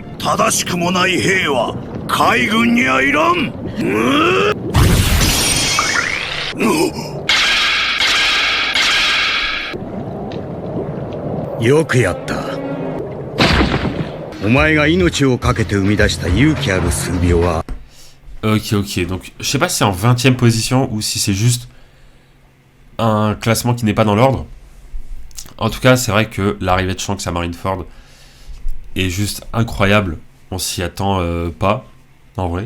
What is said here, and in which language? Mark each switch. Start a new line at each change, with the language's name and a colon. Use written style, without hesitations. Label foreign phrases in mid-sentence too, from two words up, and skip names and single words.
Japanese: 正しくもない兵は海軍にはいらん。よくやった。お前が命を懸けて生み出した勇気ある数秒は。
French: Ok, ok. Donc, je sais pas si c'est en 20e position ou si c'est juste un classement qui n'est pas dans l'ordre. En tout cas, c'est vrai que l'arrivée de Shanks à Marineford est juste incroyable. On s'y attend pas, en vrai.